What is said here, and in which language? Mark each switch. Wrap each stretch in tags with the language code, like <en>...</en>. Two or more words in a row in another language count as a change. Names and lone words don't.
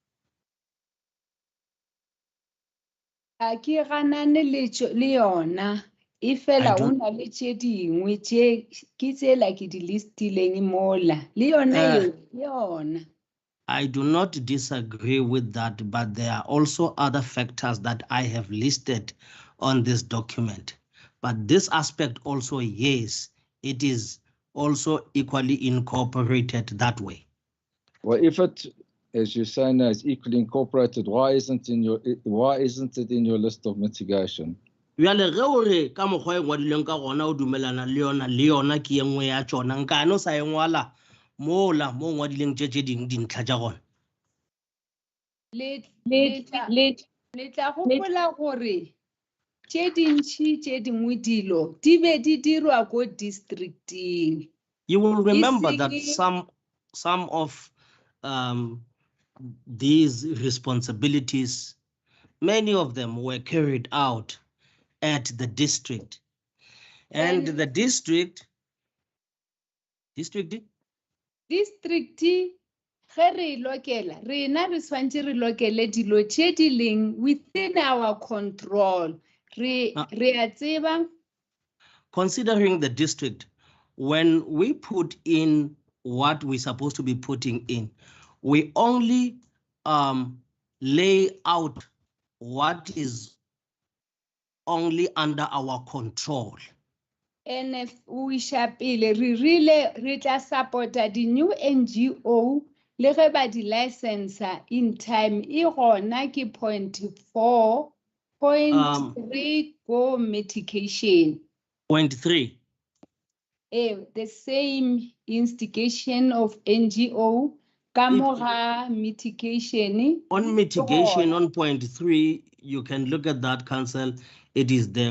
<nso>A ke ganane le yona e fela o na le tše dingwe tše ke tsela ke di listileng mola le yona yona.</nso> <en>I do not disagree with that, but there are also other factors that I have listed on this document. But this aspect also, yes, it is also equally incorporated that way. Well, if it, as you say now, is equally incorporated, why isn't it in your list of mitigation?</en> <nso>Bjale ge o re ka mokgwa e ngwadileng ka gona o dumelana le yona ke e nngwe ya tšona nka no sa e ngwala mola mo ngwadileng tše dingwe dintlha tša gona. le tla gopola gore tše dintšhi tše dingwe dilo di be di dirwa ko districting.</nso> <en>You will remember that</en> <nso>Iseng-</nso> <en>some of these responsibilities, many of them were carried out at the district. And the district,</en> <nso>district ge re lokela rena re swantse re lokele dilo tše di leng</nso> <en>within our control</en> <nso>re a tseba</nso> <en>considering the district, when we put in what we're supposed to be putting in, we only lay out what is only under our control. and if we</en> <nso>shapile re rile re tla supporta di</nso> <en>new NGO</en> <nso>le ge ba di license</nso> <en>in time</en> <nso>e gona ke 0.4 0.3 go mitigation. 0.3.</nso> <en>The same instigation of NGO kamoga mitigation. On mitigation on 0.3, you can look at that, Council. It is there.</en>